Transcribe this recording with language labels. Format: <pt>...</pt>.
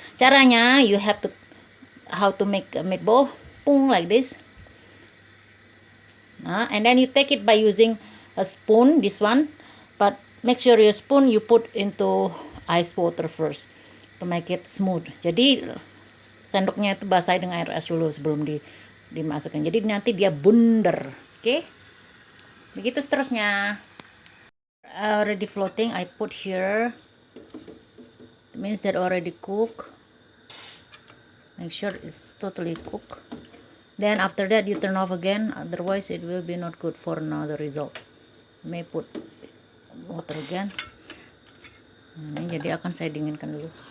<id>Caranya,</id> <en>you have to how to make a meatball, pung, like this. And then you take it by using a spoon, this one, but make sure your spoon you put into ice water first to make it smooth.</en> <id>Jadi sendoknya itu basahi dengan air es dulu sebelum dimasukkan. Jadi nanti dia bundar. Oke? Begitu seterusnya.</id> <en>Already floating, I put here. It means that already cooked. Make sure it's totally cooked. Then after that you turn off again, otherwise it will be not good for another result. You may put water again.</en> <id>Ini jadi akan saya dinginkan dulu.</id>